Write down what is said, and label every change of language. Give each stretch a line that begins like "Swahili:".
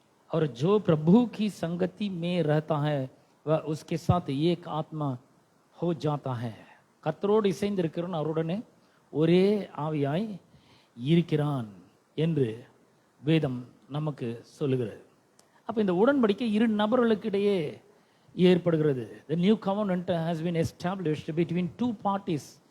Hindi: और जो प्रभु की संगति में रहता है वह उसके साथ एक आत्मा हो जाता है.
Tamil: கர்த்தரோடு இசைந்திருக்கிறவன் அவருடனே ஒரே ஆவியாய் இருக்கிறான் என்று வேதம் நமக்கு சொல்லுகிறது. அப்போ இந்த உடன்படிக்கை இரு நபர்களுக்கிடையே ஏற்படுகிறது.
English: The new covenant has been established between two parties.